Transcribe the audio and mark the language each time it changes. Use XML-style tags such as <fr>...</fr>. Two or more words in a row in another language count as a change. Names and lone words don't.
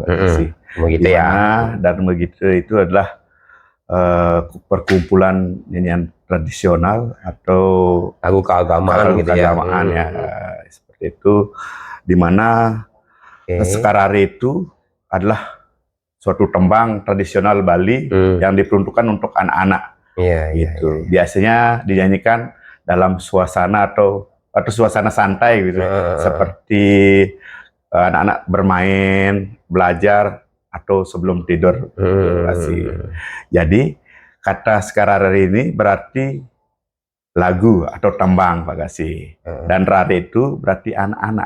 <id>Begitu ya. Dharma Gita itu adalah perkumpulan nyanyian tradisional atau lagu keagamaan gitu ya. Seperti itu, di mana Skalare itu adalah suatu tembang tradisional Bali yang diperuntukkan untuk anak-anak. Biasanya dinyanyikan dalam suasana atau suasana santai gitu, seperti anak-anak bermain, belajar atau sebelum tidur. Jadi kata Skalare ini berarti lagu atau tembang Pak Kasih, dan rare itu berarti anak-anak.</id>